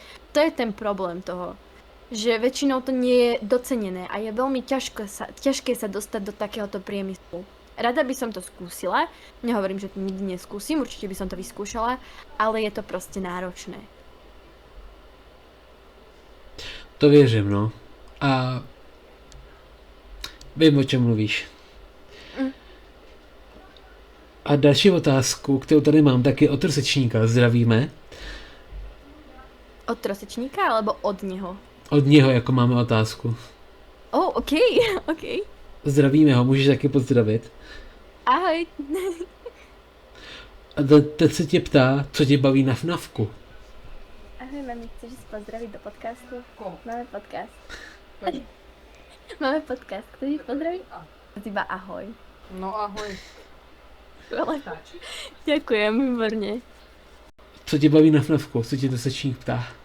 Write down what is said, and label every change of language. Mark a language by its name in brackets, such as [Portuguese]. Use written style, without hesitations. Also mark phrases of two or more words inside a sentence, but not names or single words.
[Slovak] To je ten problém toho, že väčšinou to nie je docenené a je veľmi ťažké sa dostať do takéhoto priemyslu. Rada by som to skúsila, nehovorím, že to nikdy neskúsim, určite by som to vyskúšala, ale je to proste náročné. [Czech] To věřím, no. A vím, o čem mluvíš. A další otázku, kterou tady mám, tak je od Trosečníka. Zdravíme. Od Trosečníka alebo od něho? Od něho, jako máme otázku. OK. Zdravíme ho, můžeš taky pozdravit. Ahoj. A teď se tě ptá, co tě baví na FNAFku. [Slovak] Ahoj, mami, chceš si pozdraviť do podcastu? Máme podcast. Máme podcast, chceš pozdraviť? Iba ahoj. No ahoj. Ďakujem, výborne. [Czech] Co tě baví na FNAFku? Co tě Trosečník ptá?